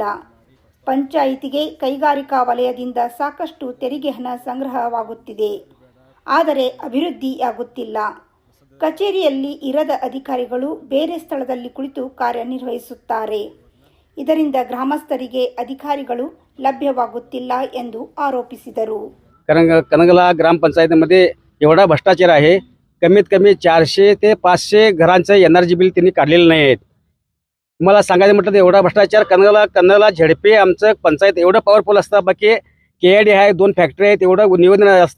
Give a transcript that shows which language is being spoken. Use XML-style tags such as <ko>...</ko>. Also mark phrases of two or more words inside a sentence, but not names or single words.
<kn>ಪಂಚಾಯಿತಿಗೆ ಕೈಗಾರಿಕಾ ವಲಯದಿಂದ ಸಾಕಷ್ಟು ತೆರಿಗೆ ಹಣ ಸಂಗ್ರಹವಾಗುತ್ತಿದೆ, ಆದರೆ ಅಭಿವೃದ್ಧಿಯಾಗುತ್ತಿಲ್ಲ. ಕಚೇರಿಯಲ್ಲಿ ಇರದ ಅಧಿಕಾರಿಗಳು ಬೇರೆ ಸ್ಥಳದಲ್ಲಿ ಕುಳಿತು ಕಾರ್ಯನಿರ್ವಹಿಸುತ್ತಾರೆ. ಇದರಿಂದ ಗ್ರಾಮಸ್ಥರಿಗೆ ಅಧಿಕಾರಿಗಳು लभ्यवागुत्तिल्ला ಎಂದು आरोपिಸಿದರು.</kn> <mr>कनगला ग्रामपंचायतीमध्ये एवढा भ्रष्टाचार आहे. कमीत कमी 400 ते 500 घरांचं एनर्जी बिल त्यांनी काढलेलं नाही आहेत. मला सांगायचं म्हटलं तर एवढा भ्रष्टाचार कनगला झडपे आमचं पंचायत एवढं पॉवरफुल असतं. बाकी KID आहे, 2 फॅक्टरी आहेत, एवढं निवेदन असतं.</mr>